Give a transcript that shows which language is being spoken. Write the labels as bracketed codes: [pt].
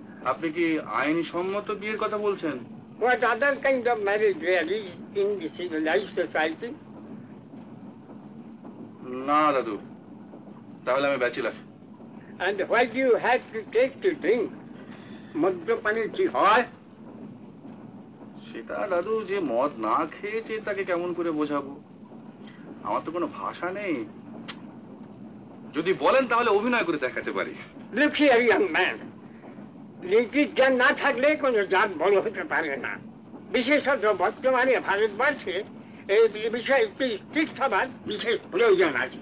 [bn] আপনি কি আইনি সম্মত বিয়ের কথা বলছেন? [en] What other kind of marriage there is in the civilized society? [bn] না দাদু, তাহলে আমি bachelor. [en] And why do you have to take to drink? [bn] মদ্যপানের কি হয়? সেটা দাদু, যে মদ না খেয়েছে তাকে কেমন করে বোঝাবো? আমার তো কোনো ভাষা নেই। যদি বলেন তাহলে অভিনয় করে দেখাতে পারি। [en] Look here, young man. [bn] লিঙ্কির জ্ঞান না থাকলে কোনো জাত বড় হতে পারে না। বিশেষত বর্তমানে ভারতবর্ষে এই বিষয়ে একটি স্ট্রিক্ট হবার বিশেষ প্রয়োজন আছে।